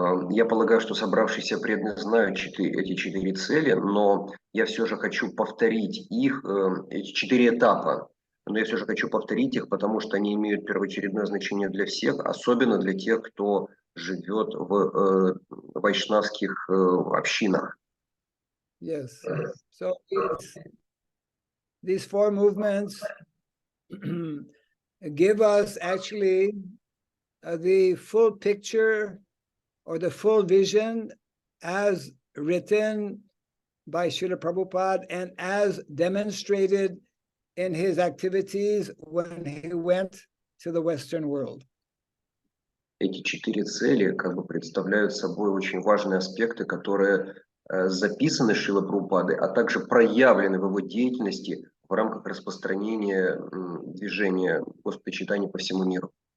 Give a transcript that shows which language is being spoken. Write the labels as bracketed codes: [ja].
[ru] Я полагаю, что собравшиеся преданные знают эти 4 цели, но я все же хочу повторить их, эти 4 этапа. Но я все же хочу повторить их, потому что они имеют первоочередное значение для всех, особенно для тех, кто живет в вайшнавских общинах. [en] Yes. So these 4 movements give us actually the full picture or the full vision as written by Srila Prabhupada and as demonstrated in his activities when he went to the Western world. [ru] Эти 4 цели как бы представляют собой очень важные аспекты, которые записаны Шрилой Прабхупадой, а также проявлены в его деятельности в рамках распространения движения Господа Чайтаньи по всему миру.